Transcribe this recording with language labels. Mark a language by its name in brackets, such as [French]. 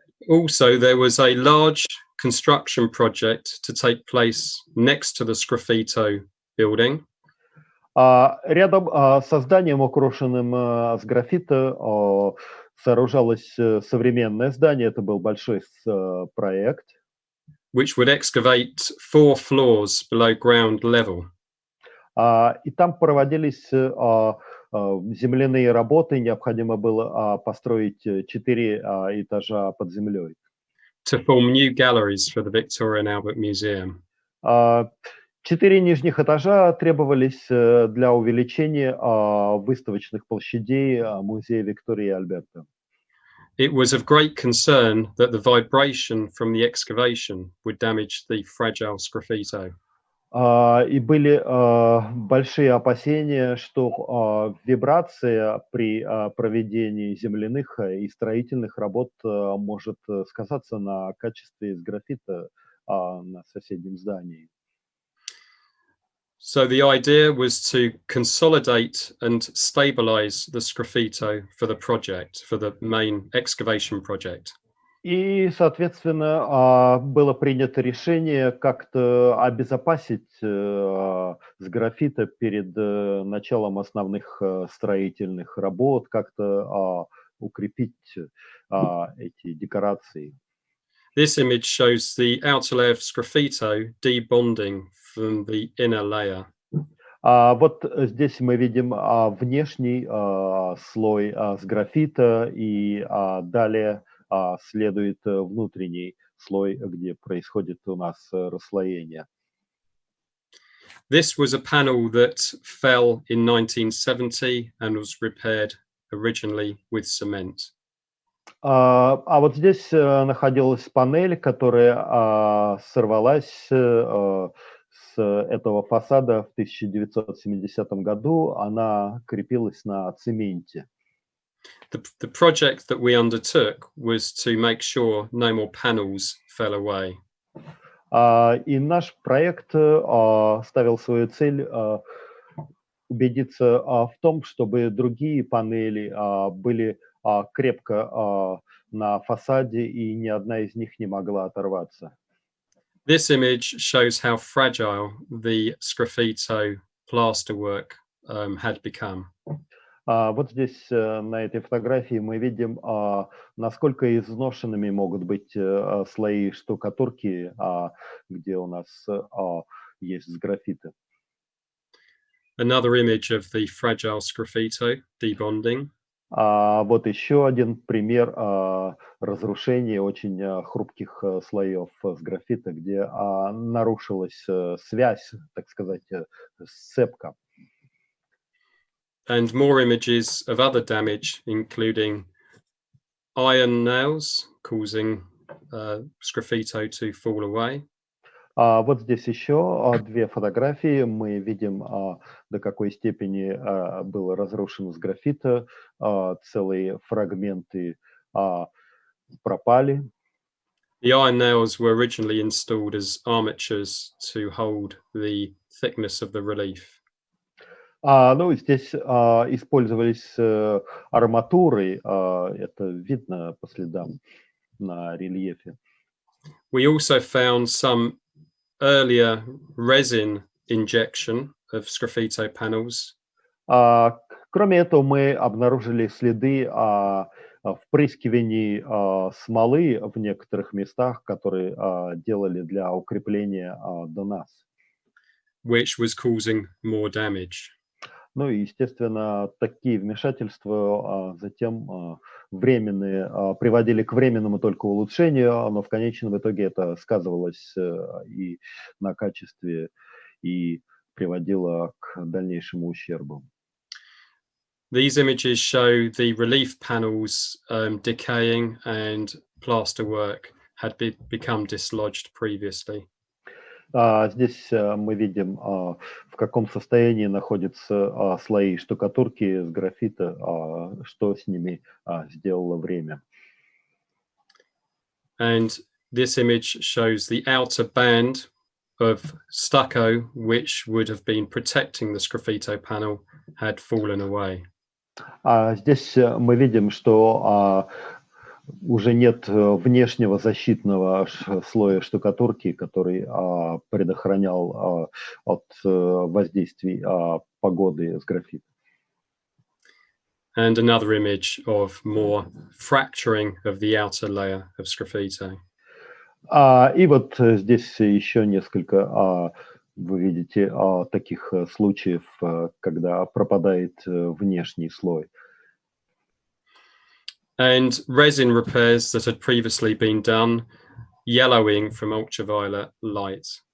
[English] Also, there was a large construction project to take place next to the Sgraffito building. [Russian] Рядом с зданием, украшенным сграфита, сооружалось современное здание. Это был большой проект. [English] Which would excavate 4 floors below ground level. [Russian] И там проводились земляные работы. Необходимо было построить 4 этажа под землей. [English] To form new galleries for the Victoria and Albert Museum. [Russian] 4 нижних этажа требовались для увеличения выставочных площадей Музея Виктории и Альберта. [English] It was of great concern that the vibration from the excavation would damage the fragile Sgraffito. [Russian] И были большие опасения, что вибрация при проведении земляных и строительных работ может сказаться на качестве сграфита на соседнем здании. [English] So the idea was to consolidate and stabilize the Sgraffito for the project, for the main excavation project. [Russian] И, соответственно, было принято решение как-то обезопасить сграфита перед началом основных строительных работ, как-то укрепить эти декорации. [English] This image shows the outer layer of Sgraffito debonding from the inner layer. [Russian] Вот здесь мы видим внешний слой сграфита, и далее следует внутренний слой, где происходит у нас расслоение. [English] This was a panel that fell in 1970 and was repaired originally with cement. [Russian] Вот здесь находилась панель, которая сорвалась с этого фасада в 1970 году. Она крепилась на цементе. [English] The project that we undertook was to make sure no more panels fell away. [Russian] И наш проект ставил свою цель убедиться в том, чтобы другие панели были крепко на фасаде, и ни одна из них не могла оторваться. [English] This image shows how fragile the Sgraffito plasterwork had become. [Russian] Вот здесь на этой фотографии мы видим, насколько изношенными могут быть слои штукатурки, где у нас есть сграфиты. [English] Another image of the fragile Sgraffito debonding. [Russian] Вот еще один пример разрушения очень хрупких слоев сграфита, где нарушилась связь, так сказать, сцепка. [English] And more images of other damage, including iron nails causing Sgraffito to fall away. [Russian] Вот здесь еще 2 фотографии. Мы видим, до какой степени был разрушен сграфита. Целые фрагменты пропали. [English] The iron nails were originally installed as armatures to hold the thickness of the relief. [Russian] Ну, здесь использовались арматуры. Это видно по следам на рельефе. [English] We also found some earlier resin injection of Sgraffito panels. [Russian] Кроме этого, мы обнаружили следы впрыскиваний смолы в некоторых местах, которые делали для укрепления до нас. [English] Which was causing more damage. [Russian] Ну и, естественно, такие вмешательства затем временные приводили к временному только улучшению, но в конечном итоге это сказывалось и на качестве, и приводило к дальнейшему ущербу. [English] These images show the relief panels decaying and plasterwork had become dislodged previously. [Russian] Здесь мы видим, в каком состоянии находятся слои штукатурки с графита, что с ними сделало время. [English] And this image shows the outer band of stucco, which would have been protecting the Sgraffito panel, had fallen away. [Russian] Здесь мы видим, что уже нет внешнего защитного слоя штукатурки, который предохранял от воздействий погоды с графита. [English] And another image of more fracturing of the outer layer of Sgraffito. [Russian] И вот здесь еще несколько, вы видите, таких случаев, когда пропадает внешний слой. [English] And resin repairs that had previously been done, yellowing from ultraviolet light.